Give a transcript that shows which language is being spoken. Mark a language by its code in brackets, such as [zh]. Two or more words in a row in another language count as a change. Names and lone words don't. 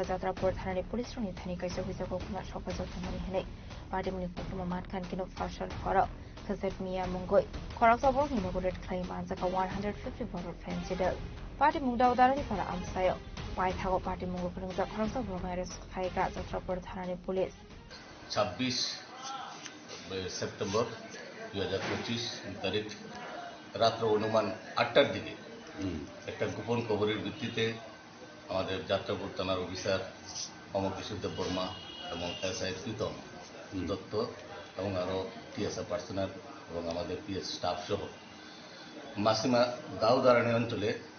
[trp] जात्रापुर थानानि पुलिस रनि थानि काइसा हुइजाकक कुमार सकाजो दंमानि हेनै पार्टी मुनि कक्टमा मातखान किनो फासाल हर खसेट मिया मुंगै खरसा बरकनि नगर रेड खलाय मानजाका 150 बटल फैंसी ड्रेल पार्टी मुग दाउदारानि पारा आमसायो पाइथागो पार्टी मुग गरंजा खरसा बरकनि एरेस्ट खलायका जात्रापुर थानानि पुलिस [bn] 26 সেপ্টেম্বর 2025 তারিখ রাত্র অনুমান 8টার দিকে একটা গোপন খবরের ভিত্তিতে আমাদের যাত্রাপুর থানার অফিসার অমরকিশোর দেববর্মা এবং এসআই প্রীতম দত্ত এবং আরও টিএসআর পার্সোনাল এবং আমাদের [en] PS staff [bn] সহ মাসিমা দাউদারানি অঞ্চলে